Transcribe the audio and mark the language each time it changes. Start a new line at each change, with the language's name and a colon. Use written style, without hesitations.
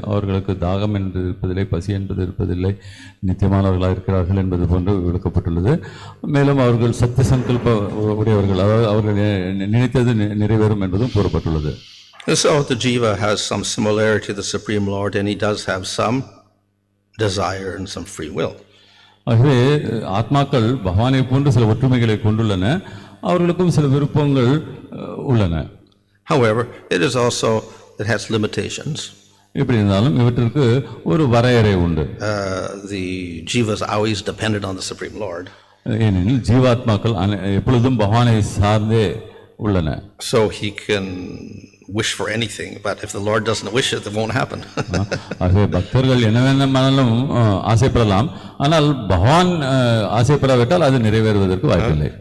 Tamil: அவர்களுக்கு தாகம் என்று இருப்பதில்லை, பசி என்பது இருப்பதில்லை, நித்தியமானவர்களாக இருக்கிறார்கள் என்பது போன்று விளக்கப்பட்டுள்ளது. மேலும் அவர்கள் சத்திய சங்கல்ப உடையவர்கள், அதாவது அவர்கள் நினைத்தது நிறைவேறும் என்பதும் கூறப்பட்டுள்ளது.
English: So the jiva has some similarity to the Supreme Lord, and he does have some desire and some free will.
Tamil: ஆகவே ஆத்மாக்கள் பகவானை போன்று சில ஒற்றுமைகளை கொண்டுள்ளன, அவர்களுக்கும் சில விருப்பங்கள் உள்ளன.
English: However, it has limitations.
Tamil: எப்படி இருந்தாலும் இவற்றிற்கு ஒரு வரையறை உண்டு.
English: The jiva is always dependent on the Supreme Lord.
Tamil: ஏனெனில் ஜீவாத்மாக்கள் எப்பொழுதும் பகவானை சார்ந்தே உள்ளன.
English: So he can wish for anything, but if the Lord doesn't wish it, it won't happen.
Tamil: ஆகவே பக்தர்கள் என்ன வேண்டுமானாலும் ஆசைப்படலாம், ஆனால் பகவான் ஆசைப்படாவிட்டால் அது நிறைவேறுவதற்கு வாய்ப்பில்லை.